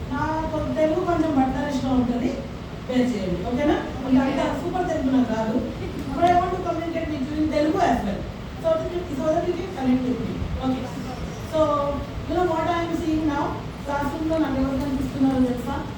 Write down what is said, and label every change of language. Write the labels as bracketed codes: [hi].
[te] నాకు తెలుగు కొంచెం బట్టరిష్గా ఉంటుంది, పేరు చేయండి ఓకేనా. అంటే సూపర్ తెలుగు నాకు రాదు. [en] But I want to communicate with you in Telugu as well, so that you can connect with me. Okay. So you know what I am seeing now. [te] Classroom lo నాకు ఎవరు కనిపిస్తున్నారు తెలుసా?